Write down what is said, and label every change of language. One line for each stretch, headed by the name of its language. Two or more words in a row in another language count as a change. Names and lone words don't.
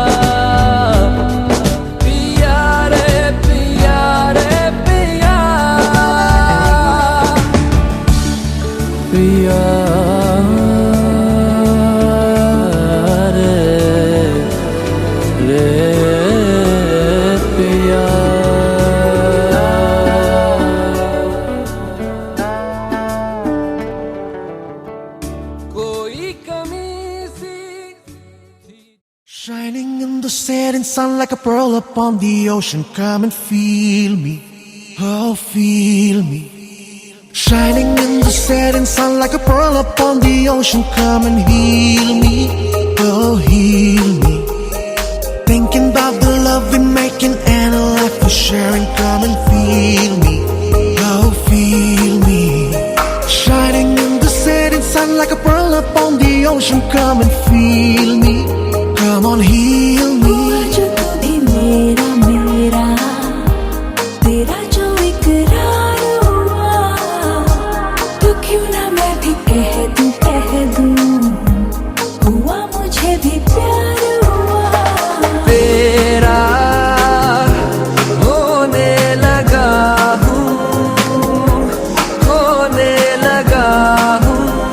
Hindi: पिया रे पिया रे पिया पिया रे पिया कोई कमी सी
English: Shining in the setting sun like a pearl upon the ocean. Come and feel me, oh feel me. Shining in the setting sun like a pearl upon the ocean. Come and heal me, oh heal me. Thinking about the love we're making and a life we're sharing. Come and feel me, oh feel me. Shining in the setting sun like a pearl upon the ocean. Come and feel me, come on heal me.
Hindi: जो तू भी मेरा मेरा तेरा जो इकरार हुआ तो क्यों ना मैं भी कह दूं हुआ मुझे भी प्यार हुआ तेरा होने लगा हूँ होने लगा हूँ